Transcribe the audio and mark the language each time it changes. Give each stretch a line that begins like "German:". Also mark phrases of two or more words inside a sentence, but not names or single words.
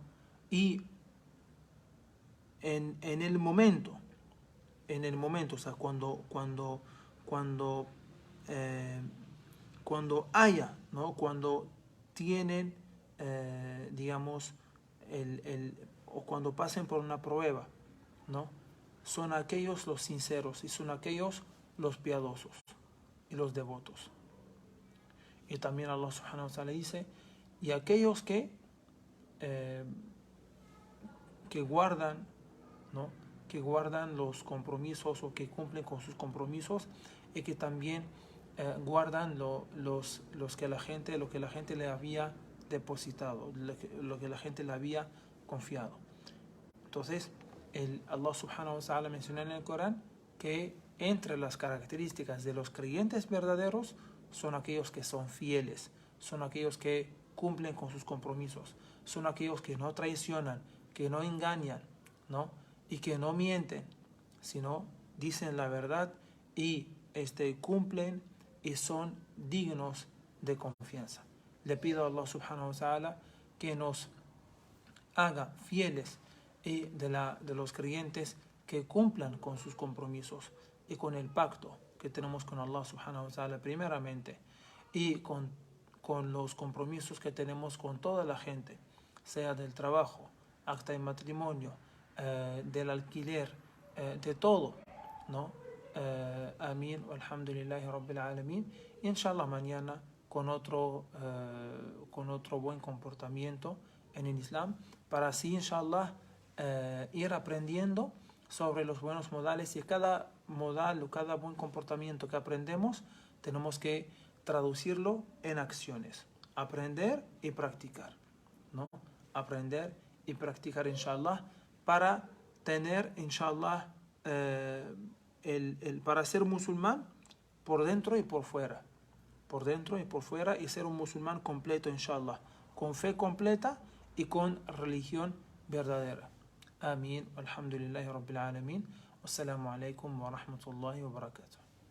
Spanish: Y en el momento, o sea, cuando haya, ¿no? Cuando tienen, digamos, o cuando pasen por una prueba, ¿no? Son aquellos los sinceros y son aquellos los piadosos y los devotos. Y también
Arabic: الله سبحانه وتعالى
Spanish: dice, y aquellos que guardan, ¿no? Que guardan los compromisos o que cumplen con sus compromisos y que también guardan lo que la gente le había depositado, lo que la gente le había confiado. Entonces,
Arabic: الله سبحانه وتعالى
Spanish: menciona en el Corán que entre las características de los creyentes verdaderos son aquellos que son fieles, son aquellos que cumplen con sus compromisos, son aquellos que no traicionan, que no engañan, ¿no? Y que no mienten, sino dicen la verdad y cumplen y son dignos de confianza. Le pido a
Arabic: الله سبحانه وتعالى
Spanish: que nos haga fieles y de los creyentes que cumplan con sus compromisos y con el pacto que tenemos con
Arabic: الله سبحانه وتعالى
Spanish: primeramente y con los compromisos que tenemos con toda la gente, sea del trabajo, acta de matrimonio, del alquiler, de todo, ¿no? Amén,
Arabic: الحمد لله رب العالمين.
Spanish: Y inshallah mañana con otro buen comportamiento en el Islam, para así inshallah ir aprendiendo sobre los buenos modales, y cada modal o cada buen comportamiento que aprendemos tenemos que traducirlo en acciones, aprender y practicar, ¿no? Aprender y practicar inshallah, para tener inshallah para ser musulmán por dentro y por fuera. Por dentro y por fuera, y ser un musulmán completo, inshallah, con fe completa y con religión verdadera. Amén.
Arabic: الحمد لله رب العالمين والسلام عليكم ورحمة الله وبركاته.